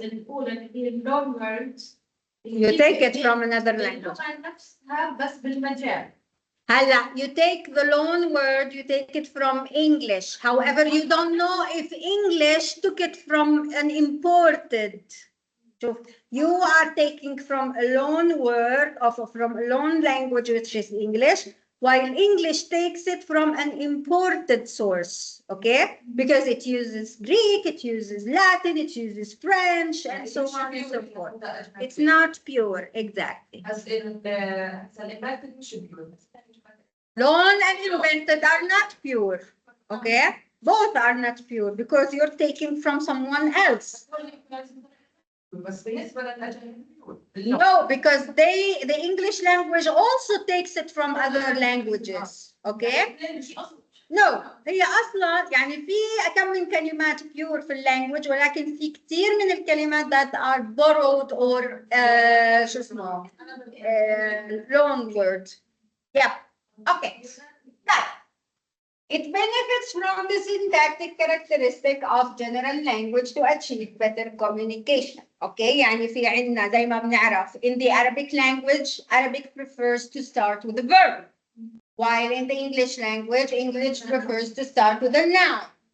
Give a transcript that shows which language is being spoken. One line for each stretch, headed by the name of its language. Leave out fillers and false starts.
Arabic: الأولى اللي هي
English: long words. You take it from another language.
Arabic: اللغة نفسها بس بالمجال.
English: هلا, you take the loan word, you take it from English. However, you don't know if English took it from an imported. So you are taking from a loan word from a loan language, which is English, while English takes it from an imported source, okay? Because it uses Greek, it uses Latin, it uses French, and so on and so forth. It's not pure, exactly. As in the invented should be. Loan and invented are not pure, okay? Both are not pure because you're taking from someone else. No, because the English language also takes it from other languages, okay?
Arabic: No, هي أصلاً يعني في كم من كلمات pure في language ولكن في كثير من الكلمات
English: that are borrowed or
Arabic: شو اسمه
English: loan word. Yeah. Okay. Now, it benefits from the syntactic characteristic of general language to achieve better communication. Okay,
Arabic: يعني في عندنا زي ما بنعرف
English: in the Arabic language, Arabic prefers to start with a verb, while in the English language, English prefers to start with a noun.